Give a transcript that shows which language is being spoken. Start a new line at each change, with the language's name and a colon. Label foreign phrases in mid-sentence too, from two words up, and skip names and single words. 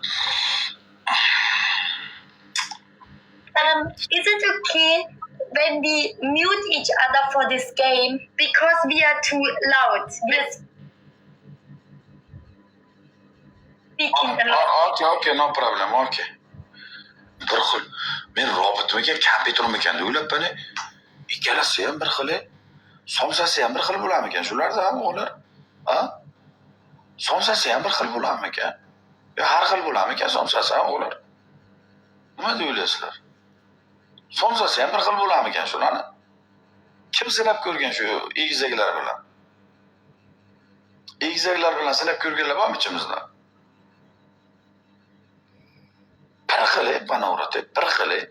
English: Is it okay when we mute each other for this game because we are too loud? We are speaking a lot. Okay, no problem,
Uzbek: okay. Bir xil. Men robotmikan, kompyutermikan deb o'ylabman. Ikkalasi ham bir xil. Somsasi ham bir xil bo'larmikan shularda ular? Ha? Somsasi ham bir xil bo'larmikan? Yo, har xil bo'larmikan somsasi ham ular? Nima deb o'ylaysizlar? Somsasi ham bir xil bo'larmikan shularni? Kim sinab ko'rgan shu egizaklar bilan? Egizaklar bilan sinab ko'rganlar bormi ichimizda? Bir xil,
Turkish: bana uğradı,
Uzbek: bir xil.